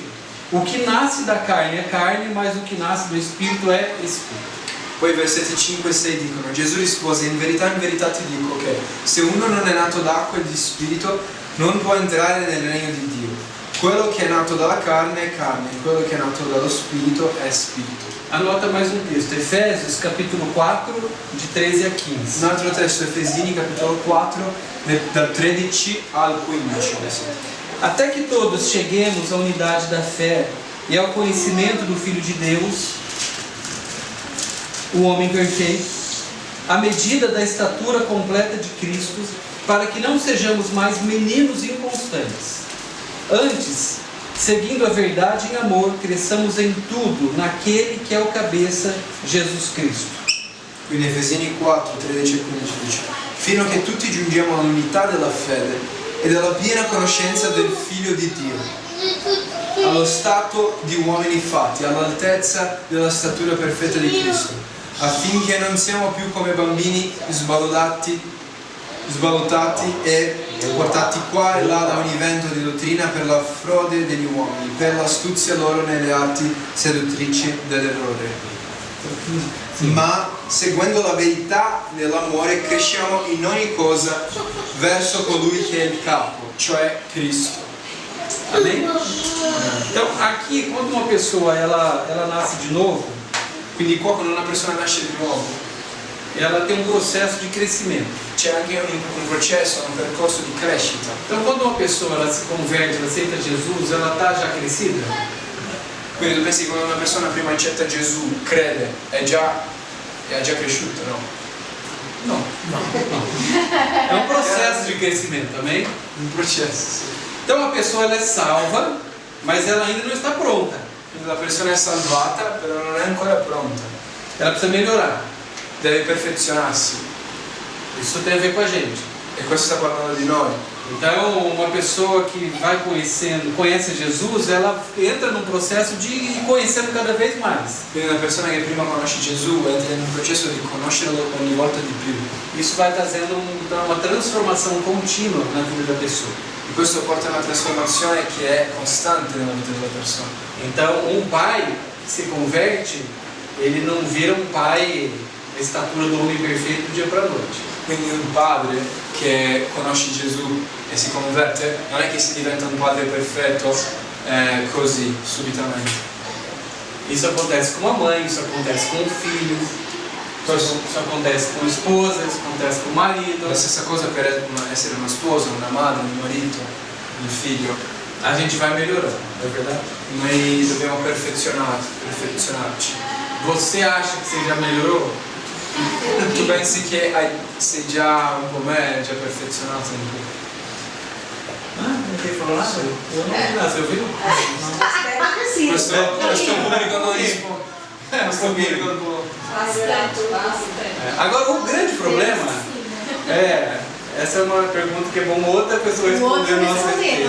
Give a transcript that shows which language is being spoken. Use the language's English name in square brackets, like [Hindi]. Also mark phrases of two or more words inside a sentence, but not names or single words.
[Portuguese] O que nasce da carne é carne, mas o que nasce do Espírito é Espírito. [Italian] Poi versetti 5 e 6 dicono: Gesù rispose: in verità ti dico che se uno non è nato d'acqua e di spirito non può entrare nel regno di Dio. Quello che è nato dalla carne è carne, quello che è nato dallo spirito è spirito. [Portuguese] Anota mais um texto, Efésios capítulo 4, de 13 a 15. [Italian] Un altro testo, Efesini capitolo 4, dal 13 al 15. [Portuguese] Até que todos cheguemos à unidade da fé e ao conhecimento do Filho de Deus, o homem perfeito, à medida da estatura completa de Cristo, para que não sejamos mais meninos inconstantes. Antes, seguindo a verdade em amor, cresçamos em tudo naquele que é o cabeça, Jesus Cristo. [Italian] Quindi Efesini 4, 13 e 15 dice: fino a che tutti giungiamo all'unità della fede e della piena conoscenza del Figlio di Dio, allo stato di uomini fatti, all'altezza della statura perfetta di Cristo, affinché non siamo più come bambini sballottati e portati qua e là da ogni vento di dottrina per la frode degli uomini, per l'astuzia loro nelle arti seduttrici dell'errore. Ma seguendo la verità nell'amore cresciamo in ogni cosa verso colui che è il capo, cioè Cristo. [Portuguese] Amém? Então, aqui, quando uma pessoa ela nasce de novo, [Italian] Quindi qua quando una persona nasce di nuovo [Portuguese] ela tem um processo de crescimento. [Italian] c'è anche un processo, un percorso di crescita. [Portuguese] Então, quando uma pessoa ela se converte, ela aceita Jesus, ela está já crescida? [Italian] Quindi tu pensi che quando una persona prima accetta Gesù, crede, è già cresciuto, no? [Portuguese] Não. É um processo de crescimento, amém? [Italian] Un processo, sì. [Portuguese] Então, a pessoa ela é salva, mas ela ainda não está pronta. [Italian] Quindi la persona è salvata, però non è ancora pronta. [Portuguese] Ela precisa melhorar. [Italian] Deve perfezionarsi. [Portuguese] Isso tem a ver com a gente. [Italian] E questo sta parlando di noi. [Portuguese] Então, uma pessoa que vai conhece Jesus, ela entra num processo de ir conhecendo cada vez mais. [Italian] Quindi una persona che prima conosce Gesù entra in un processo di conoscerlo ogni volta di più. [Portuguese] Isso vai trazendo uma transformação contínua na vida da pessoa. [Italian] E questo porta a una trasformazione che è costante nella vita della persona. [Portuguese] Então, um pai que se converte, ele não vira um pai da estatura do homem perfeito do dia para a noite. [Italian] Quindi un padre che conosce Gesù e si converte, non è che si diventa un padre perfetto così, subitamente. [Portuguese] Isso acontece com a mãe, isso acontece com o filho, isso acontece com a esposa, isso acontece com o marido. [Italian] La stessa cosa per essere una sposa, una madre, un marito, un figlio. [Portuguese] A gente vai melhorando, não é verdade? [Italian] Noi dobbiamo perfezionarci. [Portuguese] Você acha que você já melhorou? [Italian] Tu pensi che sei già un po' meglio, già perfezionato un po'? [Portuguese] Ninguém falou nada? Eu não vi nada, você ouviu? [Italian] Questo pubblico non risponde. Questo pubblico un po'. [Portuguese] Agora, o grande problema essa é uma pergunta que é bom outra pessoa responder a nossa respeito.